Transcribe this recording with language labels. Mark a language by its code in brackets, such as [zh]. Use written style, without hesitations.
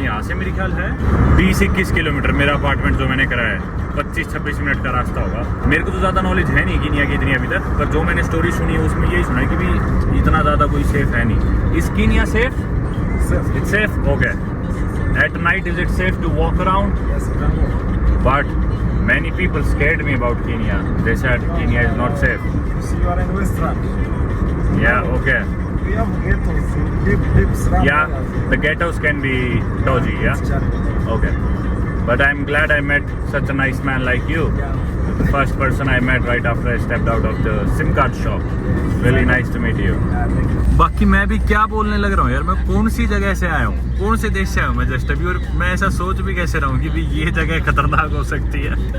[hi] यहाँ से मेरे ख्याल है 20-21 किलोमीटर मेरा अपार्टमेंट जो मैंने कराया है, 25-26 मिनट का रास्ता होगा। मेरे को तो ज़्यादा नॉलेज है नहीं कीनिया की इतनी अभी तक, पर जो मैंने स्टोरी सुनी है उसमें यही सुना है कि भी इतना ज़्यादा कोई सेफ है नहीं। [en] Is Kenya safe? It's safe? Okay. At night is it safe to walk around? Yes, you can walk. [hi] But [en] many people scared me about Kenya. They said Kenya is not safe. You see, you are in Western. Yeah, okay. We have ghettos, deep slum. Yeah, the ghettos can be dodgy, yeah? Yeah. Okay. But I'm glad I met such a nice man like you. The first person I met right after I stepped out of the SIM card shop. Really nice to meet you. Thank you. [hi] बाकी मैं भी क्या बोलने लग रहा हूँ यार, मैं कौन सी जगह से आया हूँ, कौन से देश से आया हूँ मैं जस्ट अभी, और मैं ऐसा सोच भी कैसे रहा हूँ कि भी ये जगह खतरनाक हो सकती है।